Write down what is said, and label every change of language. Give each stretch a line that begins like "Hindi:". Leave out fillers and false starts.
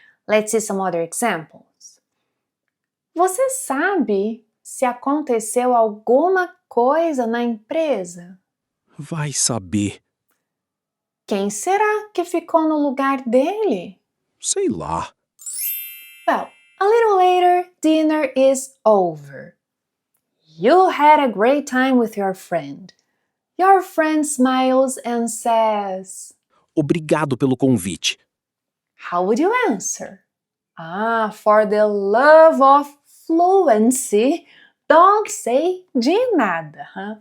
English: Let's see some other examples.
Portuguese: Você sabe se aconteceu alguma coisa na empresa? Vai saber. Quem será que ficou no lugar dele? Sei lá.
English: Well, a little later, dinner is over. You had a great time with your friend. Your friend smiles and says,
Portuguese: Obrigado pelo convite.
English: how would you answer? For the love of fluency, don't say de nada. Huh?